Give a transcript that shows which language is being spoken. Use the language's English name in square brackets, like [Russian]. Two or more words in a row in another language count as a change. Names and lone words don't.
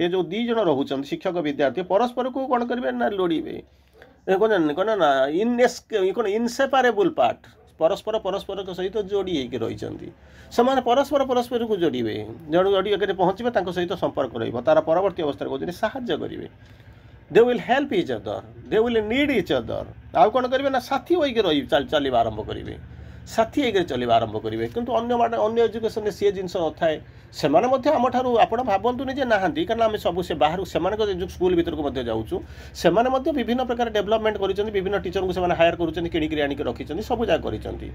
[Odia] ଏ ଯେଉଁ 2 ଜଣ ରହୁଛନ୍ତି ଶିକ୍ଷକ ବିଦ୍ୟାର୍ଥୀ ପରସ୍ପରକୁ କ'ଣ କରିବେ ନା ଲୋଡ଼ିବେ। କ'ଣ ନା [English] inseparable part. [Odia] ପରସ୍ପରଙ୍କ ସହିତ ଯୋଡ଼ି ହେଇକି ରହିଛନ୍ତି। ସେମାନେ ପରସ୍ପରକୁ ଯୋଡ଼ିବେ, ଯୋଡ଼ିକରି ପହଞ୍ଚିବେ, ତାଙ୍କ ସହିତ ସମ୍ପର୍କ ରହିବ। ତାର ପରବର୍ତ୍ତୀ ଅବସ୍ଥାରେ କହୁଛନ୍ତି ସାହାଯ୍ୟ କରିବେ। [English] They will help each other, they will need each other। [Odia] ଆଉ କ'ଣ କରିବେ ନା ସାଥୀ ହୋଇକି ଚାଲିବା ଆରମ୍ଭ କରିବେ। କିନ୍ତୁ ଅନ୍ୟ ଏଜୁକେସନରେ ସିଏ ଜିନିଷ ନଥାଏ। ସେମାନେ ମଧ୍ୟ ଆମଠାରୁ ଆପଣ ଭାବନ୍ତୁନି ଯେ ନାହାନ୍ତି, କାରଣ ଆମେ ସବୁ ସେ ବାହାରୁ ସେମାନଙ୍କ ସ୍କୁଲ ଭିତରକୁ ମଧ୍ୟ ଯାଉଛୁ। ସେମାନେ ମଧ୍ୟ ବିଭିନ୍ନ ପ୍ରକାର ଡେଭଲପମେଣ୍ଟ କରିଛନ୍ତି, ବିଭିନ୍ନ ଟିଚରଙ୍କୁ ସେମାନେ ହାୟାର କରୁଛନ୍ତି, କିଣିକିରି ଆଣିକି ରଖିଛନ୍ତି, ସବୁ ଯାକ କରିଛନ୍ତି।